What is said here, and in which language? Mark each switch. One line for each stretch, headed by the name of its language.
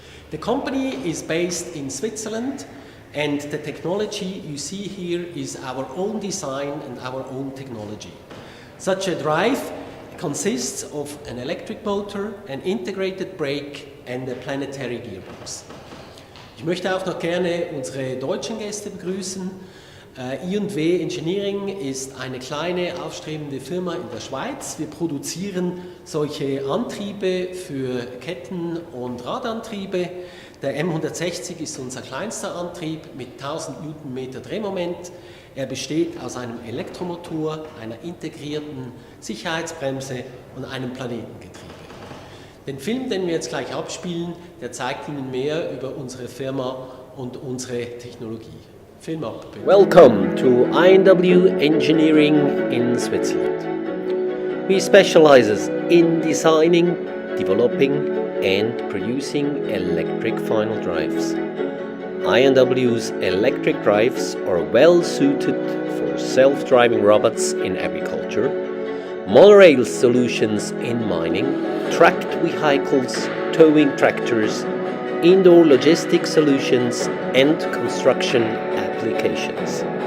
English: The company is based in Switzerland, and the technology you see here is our own design and our own technology. Such a drive consists of an electric motor, an integrated brake and a planetary gearbox.
German: Ich möchte auch noch gerne unsere deutschen Gäste begrüßen. I&W Engineering ist eine kleine, aufstrebende Firma in der Schweiz. Wir produzieren solche Antriebe für Ketten- und Radantriebe. Der M160 ist unser kleinster Antrieb mit 1000 Newtonmeter Drehmoment. Er besteht aus einem Elektromotor, einer integrierten Sicherheitsbremse und einem Planetengetriebe. Den Film, den wir jetzt gleich abspielen, der zeigt Ihnen mehr über unsere Firma und unsere Technologie. Film ab, bitte.
English: Welcome to INW Engineering in Switzerland. We specialize in designing, developing and producing electric final drives. INW's electric drives are well suited for self-driving robots in agriculture, monorail solutions in mining, tracked vehicles, towing tractors, indoor logistics solutions and construction applications.